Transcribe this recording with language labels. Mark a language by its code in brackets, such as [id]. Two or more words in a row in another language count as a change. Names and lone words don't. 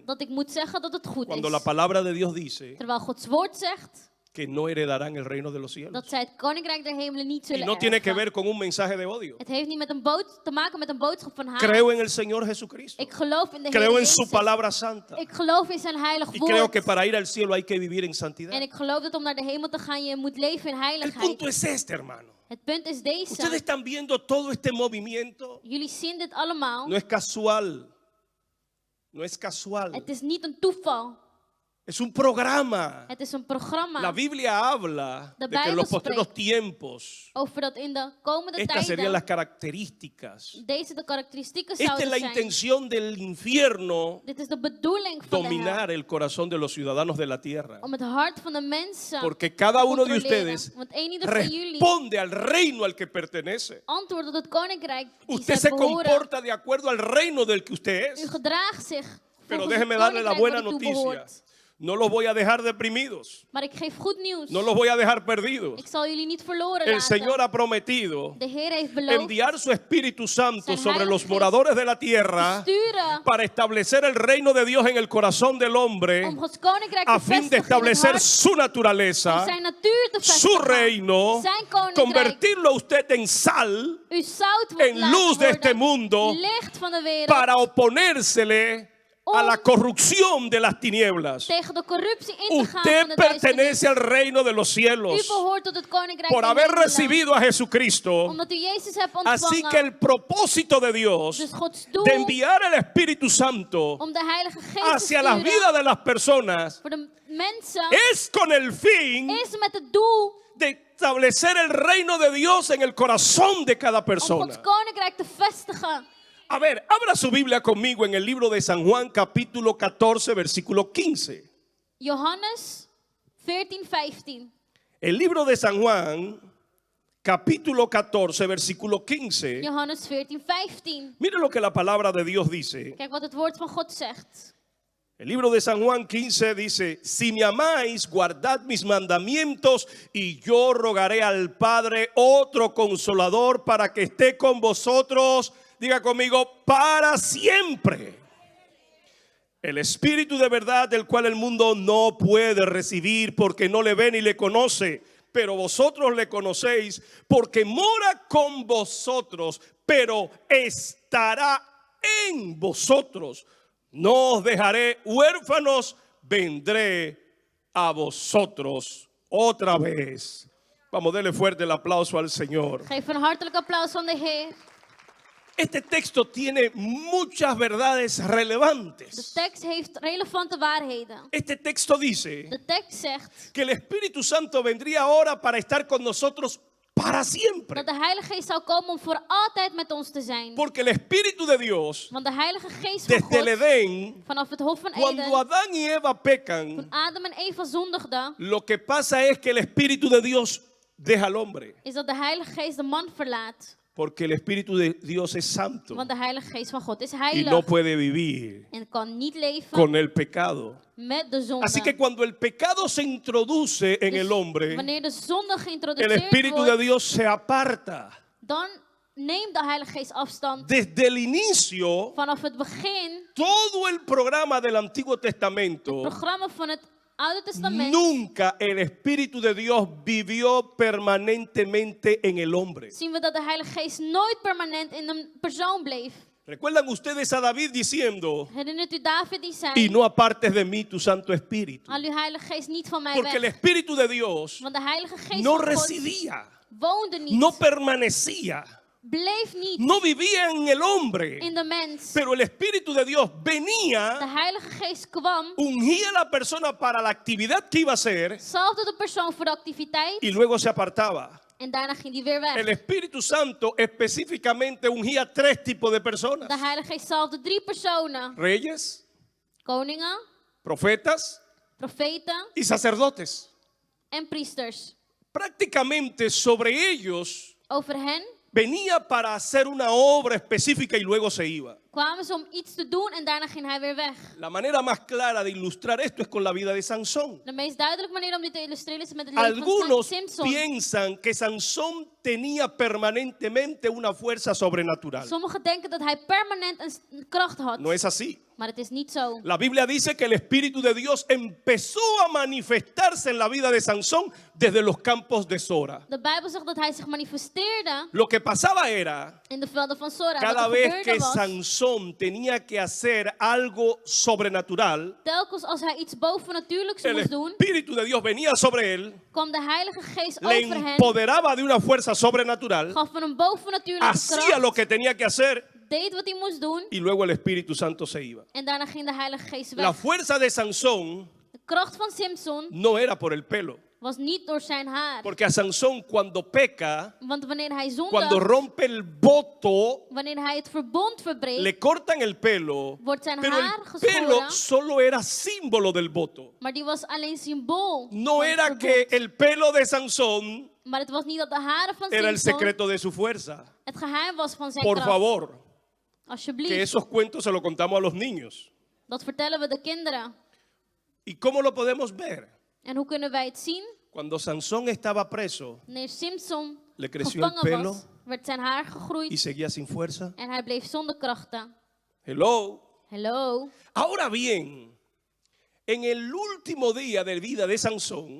[nl] Dat ik moet zeggen dat het goed [es] Cuando [nl] is. [es] la palabra de Dios dice [nl] Terwijl Gods woord zegt [es] que no heredarán el reino de los cielos. [nl] dat zij het koninkrijk der hemelen niet [es] Y [nl] zullen [es] no tiene que [nl] erven. [es] ver con un mensaje de odio. [nl] Het heeft niet met te maken met een boodschap van haat. [es] Creo en el Señor Jesucristo. [nl] Ik geloof in de [es] Creo [nl] Heer [es] en su [nl] Jezus. [es] palabra santa. [nl] Ik geloof in zijn heilig [es] Y creo [nl] woord. [es] que para ir al cielo hay que vivir en [nl] En [es] santidad. [nl] ik geloof dat om naar de hemel te gaan je moet leven in [es] El [nl] heiligheid. [es] punto es este, hermano. [nl] Het punt is [es] Ustedes [nl] deze. [es] están viendo todo este movimiento. [nl] Jullie zien dit allemaal. [es] No es casual. No es casual. [nl] Het is niet een toeval. [es] Es un programa. [nl] Het is een programma. [es] La Biblia habla [nl] De [es] de que en [nl] Bijbel [es] los postreros [nl] spreekt [es] tiempos [nl] Over dat in de komende [es] estas serían las [nl] tijden [es] características. [nl] deze de karakteristieken [es] Esta es [nl] zouden [es] la [nl] zijn. [es] intención del infierno, [nl] Dit is de bedoeling van de hel. [es] dominar el corazón de los ciudadanos de la tierra. [nl] Om het hart van de mensen [es] Porque cada [nl] te [es] uno de [nl] controleren. [es] ustedes [nl] Want een ieder van jullie [es] responde al reino al que pertenece. [nl] antwoordt op het koninkrijk die [es] Usted [nl] zij [es] se [nl] behoren. [es] comporta de acuerdo al reino del que usted [nl] U [es] es. [nl] gedraagt zich [es] Pero [nl] volgens [es] déjeme [nl] het [es] darle la [nl] koninkrijk [es] buena [nl] waar u toe [es] noticia. [nl] behoort. [es] No los voy a dejar deprimidos. [nl] Maar ik geef goed nieuws. [es] No los voy a dejar perdidos. [nl] Ik zal jullie niet verloren [es] El [nl] laten. [es] Señor ha prometido [nl] De Heer heeft beloofd [es] enviar su Espíritu Santo [nl] Zijn [es] sobre [nl] Heilige [es] los [nl] Geest [es] moradores de la tierra [nl] sturen [es] para establecer el reino de Dios en el corazón del hombre [nl] om Gods koninkrijk [es] a [nl] te [es] fin de [nl] vestigen in het [es] establecer [nl] hart, [es] su [nl] om [es] naturaleza, [nl] zijn natuur te [es] su [nl] vestigen, [es] reino, [nl] zijn koninkrijk, [es] convertirlo a usted en sal, [nl] u zout wordt [es] en [nl] laten [es] luz de [nl] worden, [es] este mundo, [nl] licht van de wereld, [es] para oponérsele a la corrupción de las tinieblas. [nl] tegen de corruptie in te gaan [es] Usted [nl] van de duisternis. [es] pertenece al reino de los [nl] U [es] cielos [nl] behoort tot het koninkrijk [es] por [nl] der [es] haber [nl] hemelen, [es] recibido a Jesucristo. [nl] omdat u Jezus hebt [es] Así [nl] ontvangen. [es] que el propósito de Dios [nl] Dus Gods doel [es] de enviar el Espíritu Santo [nl] om de Heilige Geest te [es] hacia las [nl] sturen [es] vidas de las personas [nl] voor de mensen [es] es con el fin [nl] is met het doel [es] de establecer el reino de Dios en el corazón de cada [nl] om [es] persona. [nl] Gods koninkrijk te vestigen. [es] A ver, abra su Biblia conmigo en el libro de San Juan, capítulo 14, versículo 15. [nl] Johannes 14:15. [es] El libro de San Juan, capítulo 14, versículo 15. [nl] Johannes 14:15. [es] Mire lo que la palabra de Dios dice. [nl] Kijk wat het woord van God zegt. [es] El libro de San Juan 15 dice: si me amáis, guardad mis mandamientos, y yo rogaré al Padre otro consolador para que esté con vosotros Diga conmigo, para siempre. El Espíritu de verdad, del cual el mundo no puede recibir porque no le ve ni le conoce, pero vosotros le conocéis porque mora con vosotros, pero estará en vosotros. No os dejaré huérfanos, vendré a vosotros otra vez. Vamos, denle fuerte el aplauso al Señor. [nl] Geef een hartelijk applaus van de Heer. [es] Este texto tiene muchas verdades [nl] De [es] relevantes. [nl] tekst heeft relevante waarheden. [es] Este texto dice [nl] De tekst zegt [es] que el Espíritu Santo vendría ahora para estar con nosotros para siempre. [nl] dat de Heilige Geest zou komen om voor altijd met ons te zijn. [es] Porque el Espíritu de Dios, [nl] Want de Heilige Geest van [es] desde el [nl] God, [es] Edén, [nl] vanaf het Hof van [es] cuando [nl] Eden, [es] Adán y Eva [nl] toen [es] pecan, [nl] Adam en Eva zondigden, [es] lo que pasa es que el Espíritu de Dios deja al hombre. [nl] is dat de Heilige Geest de man verlaat. [es] Porque el Espíritu de Dios es santo [nl] Want de Heilige Geest van God is [es] y [nl] heilig [es] no puede vivir [nl] en kan niet leven [es] con el pecado. [nl] met de zonde. [es] Así que cuando el pecado se introduce en [nl] Dus [es] el hombre, [nl] wanneer de zonde [es] el [nl] geïntroduceerd [es] Espíritu de [nl] wordt, [es] Dios se aparta. [nl] dan neemt de Heilige Geest afstand. [es] Desde el inicio, [nl] Vanaf het begin, [es] todo el programa del Antiguo [nl] het [es] Testamento, [nl] programma van het Oude Testament, [es] nunca el Espíritu de Dios vivió permanentemente en el hombre. [nl] zien we dat de Heilige Geest nooit permanent in een persoon bleef. [es] ¿Recuerdan ustedes a David diciendo, [nl] Herinnert u David die zei, [es] y no apartes de mí tu Santo Espíritu? [nl] haal uw Heilige Geest niet van mij [es] Porque el [nl] weg. [es] Espíritu de Dios [nl] Want de Heilige Geest [es] no [nl] van God [es] residía, [nl] woonde niet, [es] no permanecía, [nl] bleef niet [es] no vivía en el hombre. [nl] in de mens. [es] Pero el Espíritu de Dios [nl] De [es] venía, [nl] Heilige Geest kwam, [es] ungía a la persona para la actividad que iba a hacer [nl] salfde de persoon voor de activiteit [es] y luego se apartaba. [nl] en daarna ging die weer [es] El [nl] weg. [es] Espíritu Santo específicamente ungía 3 tipos de [nl] De [es] personas: [nl] Heilige Geest salfde 3 personen. [es] reyes, [nl] Koningen, [es] profetas [nl] profeten [es] y sacerdotes. [nl] en priesters. [es] Prácticamente sobre ellos [nl] Over hen [es] venía para hacer una obra específica y luego se iba. [nl] kwamen ze om iets te doen en daarna ging hij weer weg. [es] La manera más clara de ilustrar esto es con la vida de Sansón. [nl] De meest duidelijke manier om dit te illustreren is met het leven van [es] Algunos [nl] Simson. [es] piensan que Sansón tenía permanentemente una fuerza sobrenatural. [nl] Sommigen denken dat hij permanent een kracht had. [es] No es así. [nl] Maar het is niet zo. [es] La Biblia dice que el Espíritu de Dios empezó a manifestarse en la vida de Sansón desde los campos de Sora. [nl] De Bijbel zegt dat hij zich manifesteerde [es] Lo que pasaba era, [nl] in de velden van Sora. [es] cada [nl] Wat er [es] vez [nl] gebeurde [es] que [nl] was, [es] Sansón tenía que hacer algo sobrenatural, [nl] telkens als hij iets bovennatuurlijks [es] el [nl] moest doen, [es] Espíritu de Dios venía sobre él, [nl] kwam de Heilige Geest [es] le [nl] over hen, [es] empoderaba de una fuerza sobrenatural, [nl] gaf hem een bovennatuurlijke [es] hacía [nl] kracht, [es] lo que tenía que hacer [nl] deed wat hij moest doen [es] y luego el Espíritu Santo se iba. [nl] en daarna ging de Heilige Geest [es] La [nl] weg. [es] fuerza de Sansón [nl] De kracht van Simson [es] no era por el pelo, [nl] was niet door zijn haar. [es] porque a Sansón cuando peca, [nl] Want wanneer hij [es] cuando [nl] zondigt, [es] rompe el voto, [nl] wanneer hij het verbond verbreekt, [es] le cortan el pelo, [nl] wordt zijn [es] pero [nl] haar [es] el pelo [nl] geschoren. [es] solo era símbolo del voto. [nl] Maar die was alleen symbool. [es] No [nl] van het [es] era [nl] verbond. [es] que el pelo de Sansón [nl] Maar het was niet dat de haren van [es] era el [nl] Simson [es] secreto de su fuerza. [nl] het geheim was van zijn [es] Por [nl] kracht. [es] favor, que [nl] Alsjeblieft, [es] esos cuentos se los contamos a los niños. [nl] dat vertellen we de kinderen. [es] ¿Y cómo lo podemos ver? [nl] En hoe kunnen wij het zien? [es] Cuando Sansón estaba preso [nl] Wanneer Simson [es] Le creció el [nl] gevangen [es] pelo [nl] was, werd zijn haar [es] y [nl] gegroeid [es] seguía sin fuerza. [nl] en hij bleef zonder krachten. [en] Hello. Hello. [es] Ahora bien, en el último día de vida de Sansón,